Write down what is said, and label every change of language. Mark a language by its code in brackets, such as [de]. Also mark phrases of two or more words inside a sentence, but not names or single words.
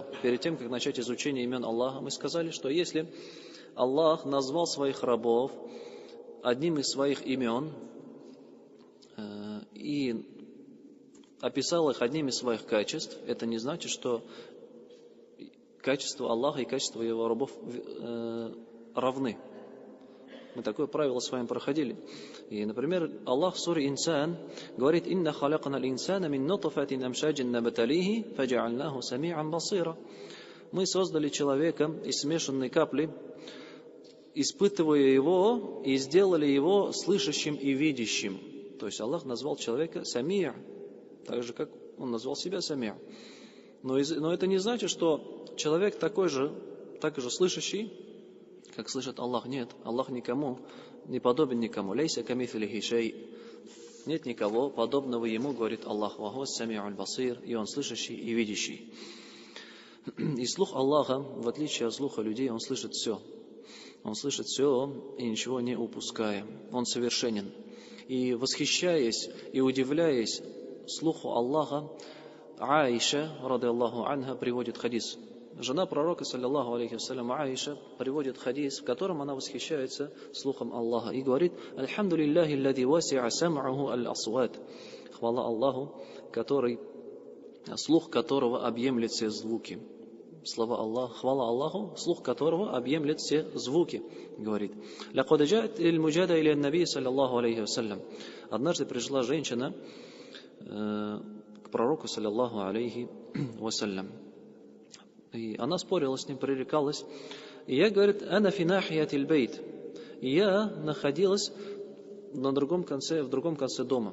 [ru] Перед тем, как начать изучение имен Аллаха, мы сказали, что если Аллах назвал своих рабов одним из своих имен и описал их одним из своих качеств, это не значит, что качество Аллаха и качество Его рабов равны. Мы такое правило с вами проходили. И, например, Аллах в суре Инсан говорит: [ar] «إنا خلقنا الإنسان من نطفة أمشاج نبتليه فجعلناه سميعا بصيرا». [ru] Мы создали человека из смешанной капли, испытывая его, и сделали его слышащим и видящим. То есть Аллах назвал человека сами'а, так же, как Он назвал себя сами'а. Но это не значит, что человек так же слышащий, как слышит Аллах. Нет, Аллах никому не подобен никому. [ar] ليس كمثله شيء. [ru] Нет никого подобного Ему, говорит Аллах. [ar] وهو السميع البصير. [ru] И Он слышащий и видящий. И слух Аллаха, в отличие от слуха людей, Он слышит все. Он слышит все и ничего не упуская. Он совершенен. И восхищаясь и удивляясь слуху Аллаха, Аиша, [ar] رضي الله عنها, [ru] приводит хадис. Жена пророка, [ar] صلى الله عليه وسلم, Аиша, [ru] приводит хадис, в котором она восхищается слухом Аллаха и говорит: [ar] «الحمد لله الذي وسع سمعه الأصوات». [ru] Хвала Аллаху, который слух которого объемлет все звуки. Слова Аллаха, хвала Аллаху, слух которого объемлет все звуки, говорит. [ar] «لقد جاءت المجادلة إلى النبي صلى الله عليه وسلم». [ru] Однажды пришла женщина к пророку, [ar] صلى الله عليه وسلم. [ru] И она спорила с ним, пререкалась. И я, говорит, [ar] «أنا في ناحية البيت». [ru] И я находилась в другом конце дома.